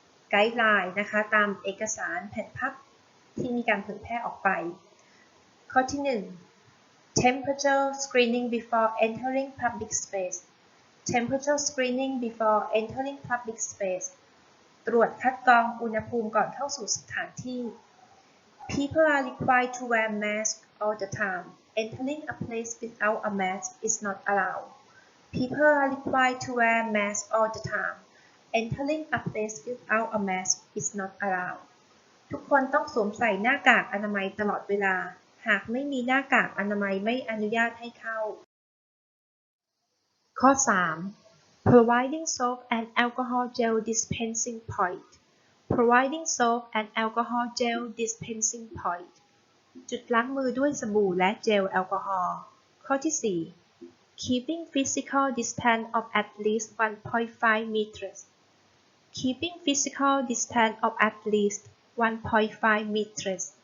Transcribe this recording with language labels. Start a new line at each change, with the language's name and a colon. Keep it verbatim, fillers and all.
Thai: ไกด์ไลน์นะคะตามเอกสารแผ่นพับที่มีการเผยแพร่ออกไปข้อที่หนึ่ง
English: Temperature screening before entering public space. Temperature screening before entering public space.
Thai: ตรวจคัดกรองอุณหภูมิก่อนเข้าสู่สถานที่
English: People are required to wear masks all the time. Entering a place without a mask is not allowed. People are required to wear masks all the time. Entering a place without a mask is not allowed.
Thai: ทุกคนต้องสวมใส่หน้ากากอนามัยตลอดเวลาหากไม่มีหน้ากากอนามัยไม่อนุญาตให้เข้า ข้อสาม
English: Providing soap and alcohol gel dispensing point Providing soap and alcohol gel dispensing point
Thai: จุดล้างมือด้วยสบู่และเจลแอลกอฮอล์ข้อที่สี่
English: Keeping physical distance of at least
Thai: หนึ่งจุดห้า
English: meters Keeping physical distance of at least หนึ่งจุดห้า meters